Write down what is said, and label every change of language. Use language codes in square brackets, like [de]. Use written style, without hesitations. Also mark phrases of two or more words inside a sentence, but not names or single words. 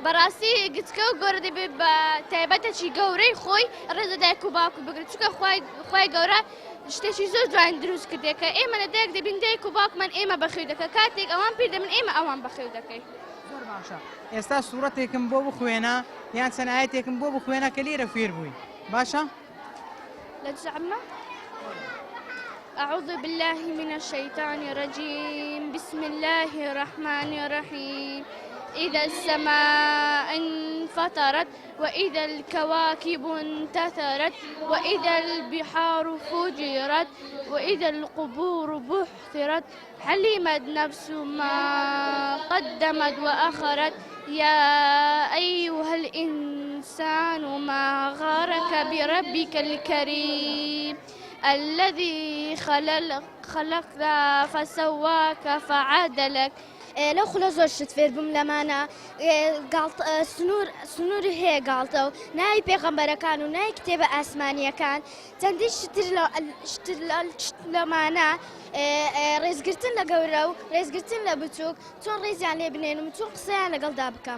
[ckb] بەڕاستی گچکە و گەورە دەبێت بە تایبەتەکی گەورەی خۆی ڕێزە دایک و باوکو بگرێت چونکە خۆی گەورە شتێکی زۆر جوان دروست کردێت کە ئێمە لە دایک دەبین دایک و باوکمان ئێمە بەخێو دەکە کاتێک ئەوان پیر دەبن ئێمە ئەوان بەخێو دەکەین. زۆر باشە. ئێستا سوورەتێکم بۆ بخوێنە یان چەند ئاەتێکم بۆ بخوێنە کە لێرە فێر بووی باشە؟ لا تزعمنا؟ [ar] أعوذ بالله من الشيطان الرجيم بسم الله الرحمن الرحيم إذا السماء انفطرت وإذا الكواكب انتثرت وإذا البحار فجرت وإذا القبور بحثرت علمت نفس ما قدمت وأخرت يا أيها الإنسان ما غرك بربك الكريم الذي خلقك فسواك فعدلك. [ckb] لەو خولە زۆر شت فێر بووم لەمانە سنوور هەیە گاڵتە و ناوی پێغەمبەرەکان و ناوی کتێبە ئاسمانیەکان چەندی شتر لەمانە ڕێزگرتن لە گەورە و ڕێزگرتن لە بچووک چۆن ڕێزیان لێ بنێنم چۆن قسەیان لەگەڵدا بکەم.